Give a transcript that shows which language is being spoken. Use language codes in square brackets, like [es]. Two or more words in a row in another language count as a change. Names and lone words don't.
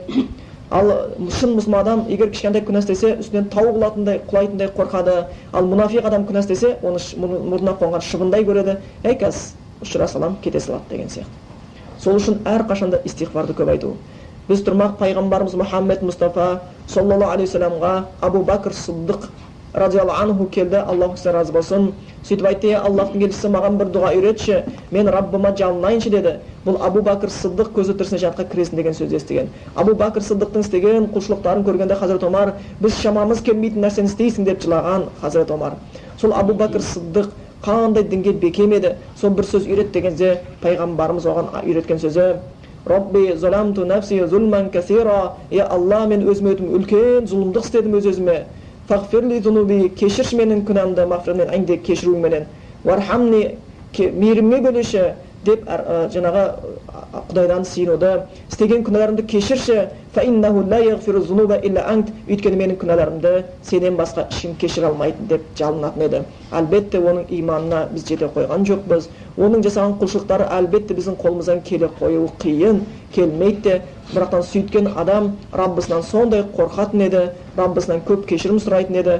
[kk] Ал шын мұсылман адам егер кішкентай күнә істесе, үстінен тау құлайтындай қорқады. Ал мұнафиқ адам күнә істесе, оны мұрнына қонған шыбындай көреді. Қазір ұшыра салам, кете салады деген сияқты. Сол үшін әрқашанда истиғфарды көп айту. Біз тұрмақ пайғамбарымыз Мұхаммед Мұстафа [ar] صلى الله عليه وسلم [kk] Абу Бакр Сиддиқ [ar] رضي الله عنه [kk] келді, Аллах сізден разы болсын. Сөйтіп айтты, Аллахтың елшісі маған бір дұға үйретші, мен Раббыма жалынайыншы деді. Бұл Абу Бакр Сиддиқ көзі тірісіне жатқа кіресін деген сөзді естіген. Абу Бакр Сиддиқтың істеген құлшылықтарын көргенде Хазірет Омар, біз шамамыз келмейтін нәрсені істейсің деп жылаған Хазірет Омар. Сол Абу Бакр Сиддиқ қандай дінге бекем еді. Сол бір сөз үйрет дегенде пайғамбарымыз оған үйреткен сөзі, [ar] رب ظلمت نفسي ظلما كثيرا. [kk] Алла, мен өзіме үлкен зұлымдық істедім өз-өзіме. [ar] فاغفر لي ذنوبي, [kk] кешірші менің күнәмді, мағфирмен әңде кешіруіменен. Вархамни, мейірімге бөлеші деп жаңағы Құдайдан сиынуды, істеген күнәларымды кешірші. [ar] فإنه لا يغفر الذنوب إلا أنت. [kk] Өйткені менің күнәларымды сенен басқа ешкім кешіре алмайды деп жалынатын еді. Әлбетте оның иманына біз жете қойған жоқпыз. Оның жасаған құлшылықтары әлбетте біздің қолымыздан келе қою қиын, келмейді. Бірақтан сөйткен адам Раббысынан сондай қорқатын еді, Раббысынан көп кешірім сұрайтын еді.